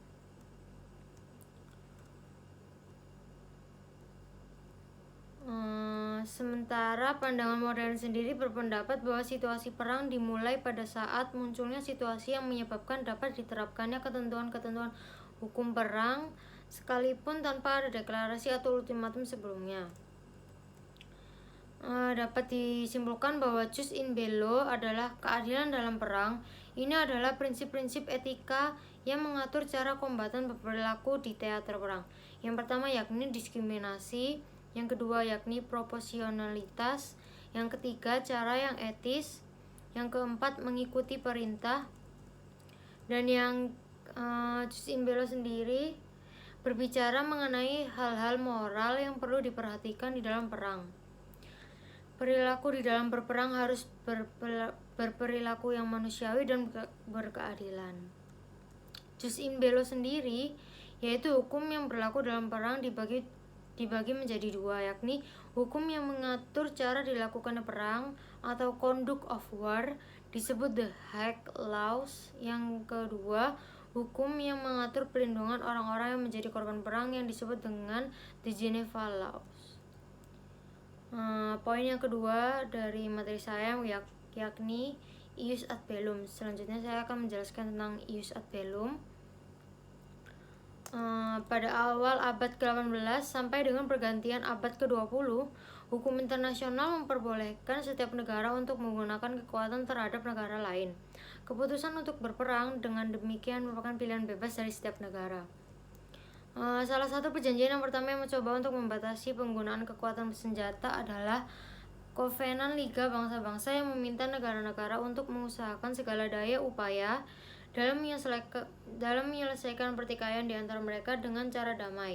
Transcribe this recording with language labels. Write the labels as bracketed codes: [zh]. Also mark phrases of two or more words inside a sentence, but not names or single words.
[id] Sementara pandangan modern sendiri berpendapat bahwa situasi perang dimulai pada saat munculnya situasi yang menyebabkan dapat diterapkannya ketentuan-ketentuan hukum perang sekalipun tanpa ada deklarasi atau ultimatum sebelumnya. Dapat disimpulkan bahwa [la] jus in bello [id] adalah keadilan dalam perang. Ini adalah prinsip-prinsip etika yang mengatur cara kombatan berperilaku di teater perang. Yang pertama yakni diskriminasi, yang kedua yakni proporsionalitas, yang ketiga cara yang etis, yang keempat mengikuti perintah, dan yang [la] jus in bello [id] sendiri berbicara mengenai hal-hal moral yang perlu diperhatikan di dalam perang. Perilaku di dalam berperang harus berperilaku yang manusiawi dan berkeadilan. [la] Jus in bello [id] sendiri yaitu hukum yang berlaku dalam perang dibagi menjadi dua, yakni hukum yang mengatur cara dilakukannya perang atau [en] conduct of war [id] disebut [en] the Hague Laws. [id] Yang kedua, hukum yang mengatur perlindungan orang-orang yang menjadi korban perang yang disebut dengan [en] the Geneva Laws. [id] Poin yang kedua dari materi saya yakni [la] ius ad bellum. [id] Selanjutnya saya akan menjelaskan tentang [la] ius ad bellum. [id] pada awal abad ke-18 sampai dengan pergantian abad ke-20, hukum internasional memperbolehkan setiap negara untuk menggunakan kekuatan terhadap negara lain. Keputusan untuk berperang dengan demikian merupakan pilihan bebas dari setiap negara. Salah satu perjanjian yang pertama yang mencoba untuk membatasi penggunaan kekuatan bersenjata adalah Kovenan Liga Bangsa-Bangsa yang meminta negara-negara untuk mengusahakan segala daya upaya dalam menyelesaikan pertikaian di antara mereka dengan cara damai.